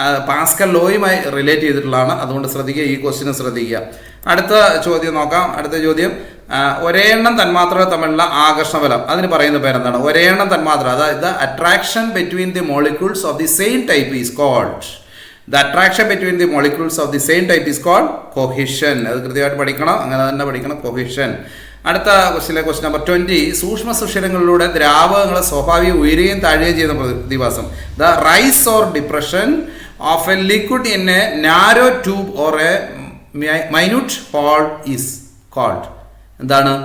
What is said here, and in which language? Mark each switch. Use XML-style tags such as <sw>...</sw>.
<ml>Pascal ലോയുമായി relate ചെയ്തിട്ടുള്ളതാണ്. അതുകൊണ്ട് ശ്രദ്ധിക്കുക, ഈ ക്വസ്റ്റ്യന് ശ്രദ്ധിക്കുക. അടുത്ത ചോദ്യം നോക്കാം. അടുത്ത ചോദ്യം, ഒരേ എണ്ണം തന്മാത്രകൾ തമ്മിലുള്ള ആകർഷണ ബലം, അതിന് പറയുന്ന പേരെന്താണ്? ഒരേ എണ്ണം തന്മാത്ര, അതായത്</ml> <en>Attraction between the molecules of the same type is called. The attraction between the molecules of the same type is called cohesion.</en> <ml>അത് കൃത്യമായിട്ട് പഠിക്കണം, അങ്ങനെ തന്നെ പഠിക്കണം, cohesion. അടുത്ത ക്വസ്റ്റ്യൻ നമ്പർ 20. സൂക്ഷ്മ സുഷിരങ്ങളിലൂടെ ദ്രാവകങ്ങളെ സ്വാഭാവിക ഉയരുകയും താഴുകയും ചെയ്യുന്ന പ്രതിഭാസം.</ml> <en>The rise or depression of a liquid in a narrow tube or a minute hole is called. എന്താണ്?</en>